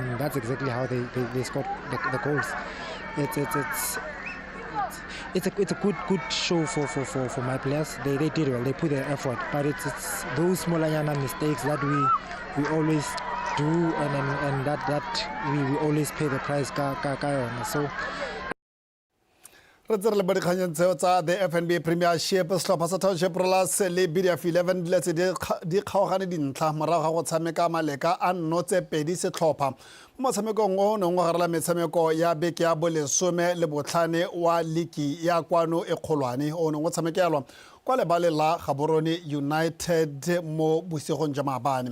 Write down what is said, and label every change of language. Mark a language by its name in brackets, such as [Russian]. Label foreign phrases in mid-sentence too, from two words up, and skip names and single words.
[English] That's exactly how they scored the goals. It's a good show for my players. They did well. They put their effort, but it's those small mistakes that we always do, and that we always pay the price. So. [Tswana] Re tsere le bodikganyeng tseo tsa the FNB Premiership setlhopha sa Township Rollers le BDF 11 di letse di kgaogane dintlha morago ga go tshameka maleka a nnotse 2 setlhopha mo motshamekong o neng go garela metshameko ya beke ya bolesome le botlhane wa ligi ya kwano e kgolwane o neng go tshamekelwa kwa lebale la Gaborone United mo bosigong jwa maabane.